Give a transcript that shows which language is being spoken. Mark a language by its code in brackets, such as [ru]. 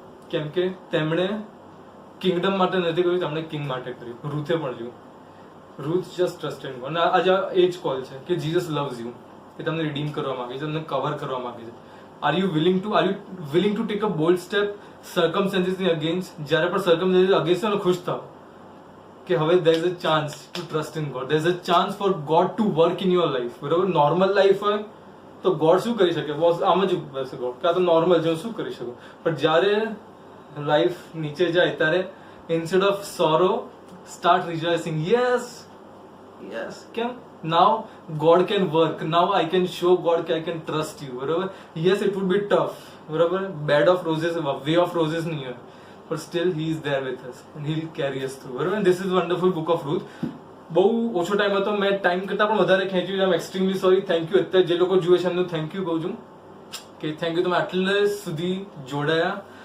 [gu] કેમ કે તેમણે કિંગડમ માટે નથી કર્યું, તેમણે કિંગ માટે કર્યું. રૂથે પણ જોયું. Ruth just trusted God. અને આજે એ જ કોલ છે કે જીસસ લવ્સ યુ, કે તમને રિડીમ કરવા માંગે છે, તમને કવર કરવા માંગે છે. [en] Are you willing to take a bold step સર્કમસ્ટેન્સીસની against? [gu] જ્યારે પણ સર્કમસ્ટેન્સીસ અગેન્સ્ટ હોય, ખુશ થાવ કે હવે [en] there is a chance to trust in God, there is a chance for God to work in your life. [gu] બરોબર? નોર્મલ લાઈફ હોય તો ગોડ શું કરી શકે? બોસ આમ જ બેસે ગોડ, કે આ તો નોર્મલ છે, શું કરી શકું? પણ જ્યારે લાઈફ નીચે જાય ત્યારે [en] Instead of sorrow start rejoicing. Yes, કેમ? Now God can work. Now I can show God કે I can trust you. બરોબર? Yes, it would be tough. બરોબર? Bed of roses, way of roses નહીં હોય, but still he is there with us and he will carry us through. બરોબર? This is wonderful book of Ruth. [gu] બહુ ઓછો time હતો, મેં time કરતાં પણ વધારે ખેંચ્યું. [en] I am extremely sorry. Thank you. [gu] અત્યારે જે લોકો જુએ છે એમનું થેન્ક યુ કહું છું કે થેન્ક યુ, તમે આટલે સુધી જોડાયા.